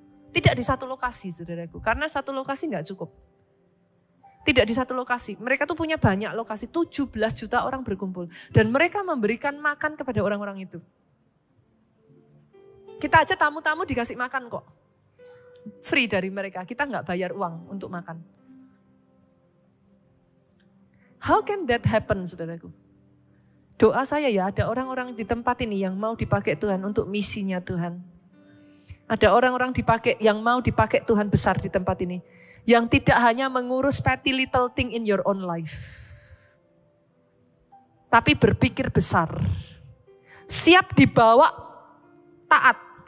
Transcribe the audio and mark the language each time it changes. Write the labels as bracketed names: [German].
[Indonesian] Tidak di satu lokasi saudaraku, karena satu lokasi nggak cukup. Tidak di satu lokasi, mereka tuh punya banyak lokasi, 17 juta orang berkumpul. Dan mereka memberikan makan kepada orang-orang itu. Kita aja tamu-tamu dikasih makan kok. Free dari mereka, kita nggak bayar uang untuk makan. [English] How can that happen saudaraku? [Indonesian] Doa saya ya, ada orang-orang di tempat ini yang mau dipakai Tuhan untuk misinya Tuhan. Ada orang-orang yang mau dipakai Tuhan besar di tempat ini. Yang tidak hanya mengurus petty little thing in your own life. Tapi berpikir besar. Siap dibawa taat.